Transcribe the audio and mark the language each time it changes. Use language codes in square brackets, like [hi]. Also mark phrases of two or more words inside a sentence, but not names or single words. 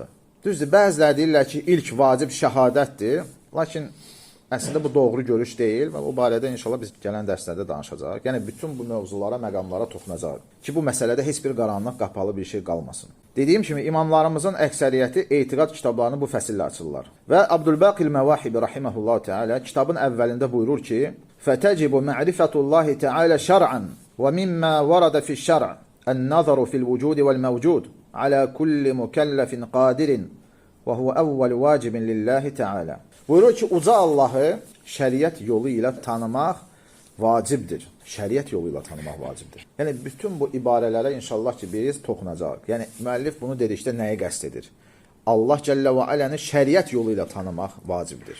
[az] Düzdür, bəziləri deyirlər ki, ilk vacib şəhadətdir, lakin əslində bu doğru görüş deyil və o barədə inşallah biz gələn dərslərdə danışacaq. Yəni, bütün bu mövzulara, məqamlara toxunacaq ki, bu məsələdə heç bir qaranlıq, qapalı bir şey qalmasın. Dediyim kimi, imamlarımızın əksəriyyəti etiqad kitablarını bu fəsillə açırlar. Və Abdülbaqi Əl-Məvahibi rahimehullah Teala kitabın əvvəlində buyurur ki, [ar] فَتَجِبُ مَعْرِفَةُ اللّٰهِ تَعَالَى شَرْعًا وَمِمَّا وَرَدَ فِي الشَّرْعِ النَّظَرُ فِي الْوُجُودِ وَالْمَوْجُودِ عَلَى كُلِّ مُكَلَّفٍ قَادِرٍ وَهُوَ أَوَّلُ وَاجِبٍ لِلّٰهِ تَعَالَى [az] Buyurur ki, uca Allahı şəriət yolu ilə tanımaq vacibdir. Şəriət yolu ilə tanımaq vacibdir. Yəni, bütün bu ibarələrə inşallah ki, biz toxunacaq. Yəni, müəllif bunu dedikdə nəyi qəsd edir? Allah Cəllə və Aləni şəriət yolu ilə tanımaq vacibdir.